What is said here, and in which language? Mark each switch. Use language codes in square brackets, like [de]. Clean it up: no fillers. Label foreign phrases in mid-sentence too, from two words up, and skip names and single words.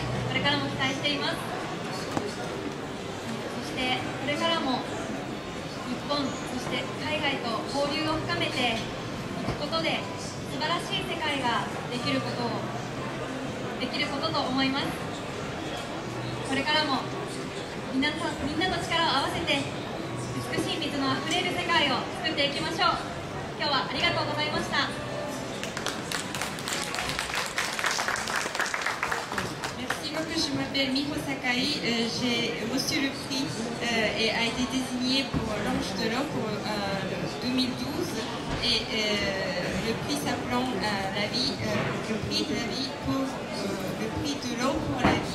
[ja] これからも期待しています。そしてこれからも日本、そして海外と交流を深めていくことで素晴らしい世界ができることと思います。これからもみんなと力を合わせて美しい水のあふれる世界を作っていきましょう。今日はありがとうございました。 [fr] Merci beaucoup, je m'appelle Miho Sakai, j'ai reçu le prix et a été désignée pour l'Ange de l'Eau pour 2012 et le prix s'appelant la vie, le prix de la vie pour le prix de l'eau pour la vie.